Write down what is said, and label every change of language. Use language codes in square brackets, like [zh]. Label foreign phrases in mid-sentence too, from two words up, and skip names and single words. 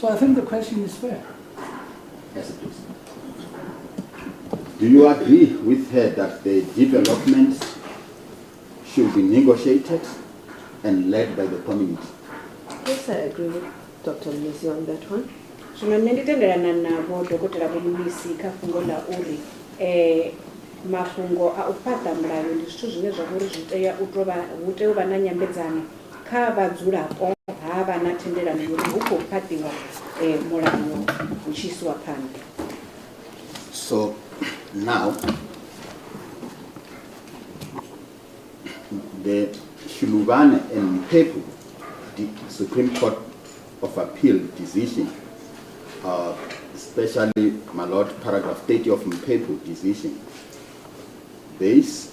[en] So I think the question is fair. Yes, it is. Do you agree with her that the development should be negotiated and led by the community? Yes, I agree with Dr. Mnisi on that one. [sn] Zvino nne nditenderana navo [ve] dhokotera Mnisi kha fungo la uri mafungo a u fhaṱa mulayo ndi zwithu zwine zwa vhori zwi tea hu tea u vha na nyambedzano kha vhadzulapo ha vha na thendelano uri hu khou fhaṱiwa mulayo hu tshi isiwa phanḓa. [en] So now, the Shiluvane and Mphephu, the Supreme Court of Appeal decision, especially, my Lord, paragraph 30 of Mphephu decision, this